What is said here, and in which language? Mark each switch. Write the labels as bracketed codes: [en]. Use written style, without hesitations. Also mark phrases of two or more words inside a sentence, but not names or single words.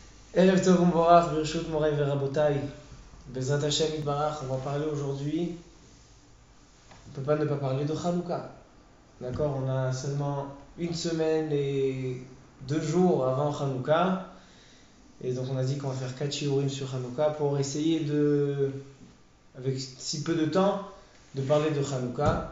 [he] ערב טוב ומבורך, ברשות מורי ורבותי, בעזרת השם יתברך, [fr] on va parler aujourd'hui, on ne peut pas ne pas parler de Hanouka. D'accord, on a seulement une semaine et 2 jours avant Hanouka, et donc on a dit qu'on va faire 4 shiurim sur Hanouka pour essayer de, avec si peu de temps, de parler de Hanouka.